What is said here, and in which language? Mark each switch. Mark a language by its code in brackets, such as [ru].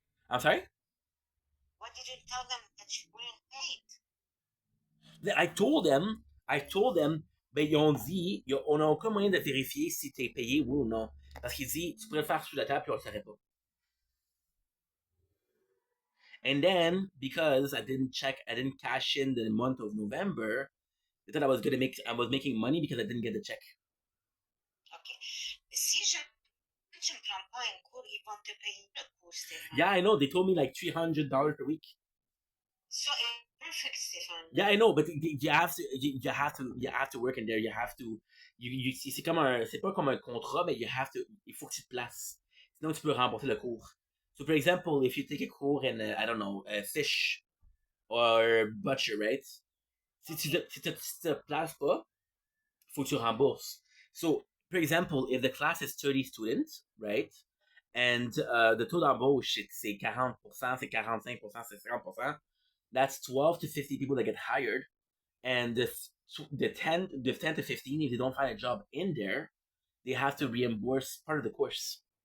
[en] I'm sorry. What did you tell them that you weren't paid? I told them, [fr] ben ils ont dit, on a aucun moyen de vérifier si t'es payé oui ou non. Parce qu'ils disent, tu pourrais le faire sous la table puis on le saurait pas. [en] And then, because I didn't cash in the month of November, They thought I was making money because I didn't get the check. Ok. [fr] Si je tu me prends pas un cours, ils vont te payer le cours, Stéphane. [en] Yeah, I know. They told me like $300 per week. So it's perfect, Stéphane. Yeah, I know, but you have to work in there. You have to, [fr] c'est comme c'est pas comme un contrat, mais il faut que tu te places. Sinon, tu peux rembourser le cours. [en] So, for example, if you take a cours in, I don't know, fish or butcher, right? [fr] Si te places pas, faut que tu rembourses. [en] So, for example, if the class is 30 students, right? [fr] And the taux d'embauche, c'est 40%, c'est 45%, c'est 50%. [en] That's 12 to 50 people that get hired. And the 10 to 15, if they don't find a job in there, they have to reimburse part of the course.